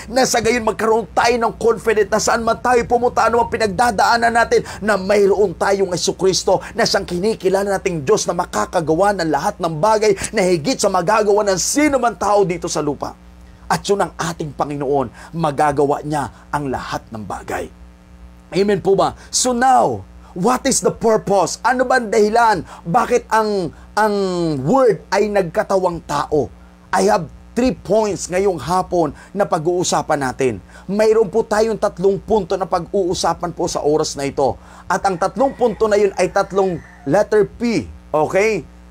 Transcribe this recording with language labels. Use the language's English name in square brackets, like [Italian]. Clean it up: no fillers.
[Filipino] Na sa gayon magkaroon tayo ng confident na saan man tayo pumunta, ano ang pinagdadaanan natin, na mayroon tayong Jesucristo na siyang kinikilala nating Diyos na makakagawa ng lahat ng bagay na higit sa magagawa ng sino man tao dito sa lupa. At yun ang ating Panginoon, magagawa niya ang lahat ng bagay. Amen po ba? [English] So now, what is the purpose? [Filipino] Ano ba ang dahilan? Bakit ang Word ay nagkatawang tao? [English] I have 3 points [Filipino] ngayong hapon na pag-uusapan natin. Mayroon po tayong 3 punto na pag-uusapan po sa oras na ito. At ang 3 punto na yun ay 3 letter P. Okay?